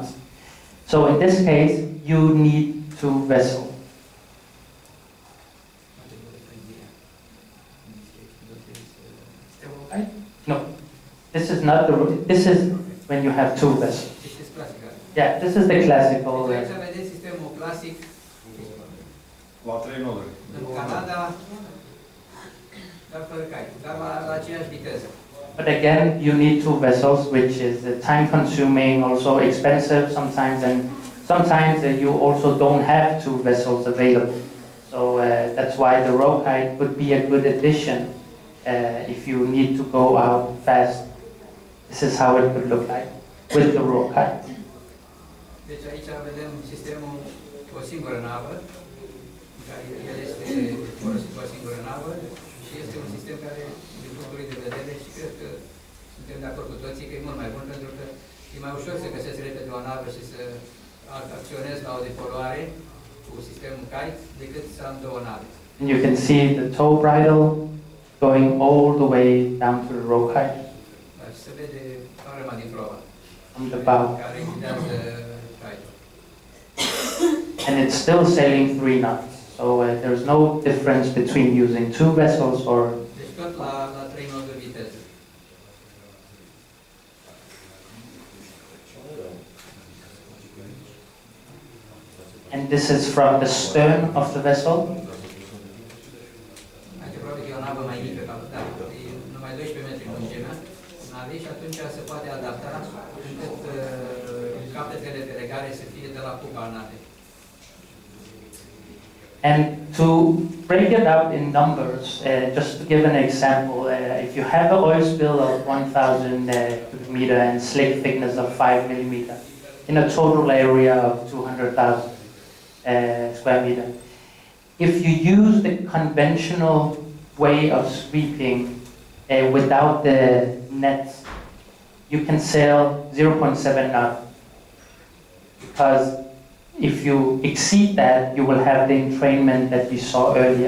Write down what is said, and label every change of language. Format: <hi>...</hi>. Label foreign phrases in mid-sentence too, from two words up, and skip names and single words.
<en>So in this case you need 2 vessels. No, this is not the. This is when you have 2 vessels. This is classical. Yeah, this is the classical.</en> <ro>Deci aici vedeți sistemul clasic La 3 noduri. în Canada, dar fără cai, dar la aceeași viteză.</ro> <en>But again, you need 2 vessels, which is time consuming, also expensive sometimes, and sometimes you also don't have 2 vessels available. So that's why the row kite would be a good addition if you need to go out fast. This is how it would look like with the row kite.</en> <ro>Deci aici vedem sistemul cu o singură navă, care el este folosit cu o singură navă și este un sistem care, din punctul lui de vedere, și cred că suntem de acord cu toții că e mult mai bun, pentru că e mai ușor să găsesc repede o navă și să acționez la o depoluare cu sistemul kite decât să am 2 nave.</ro> <en>And you can see the tow bridle going all the way down to the row kite</en> <ro>Dar se vede arma din prova,</ro> <en>from the bow.</en> <ro>care ghidează kite-ul.</ro> <en>And it's still sailing 3 knots. So there's no difference between using 2 vessels or.</en> <ro>Deci tot la 3 noduri viteză.</ro> <en>And this is from the stern of the vessel.</en> <ro>Aici probabil că e o navă mai mică, dar e numai 12 metri lungimea navei și atunci se poate adapta încât capetele de legare să fie de la cupa navei.</ro> <en>And to break it up in numbers, just to give an example, if you have an oil spill of 1,000 cubic meter and slick thickness of 5 millimeter in a total area of 200,000 square meter, if you use the conventional way of sweeping without the nets, you can sail 0.7 knots, because if you exceed that, you will have the entrainment that we saw earlier.</en>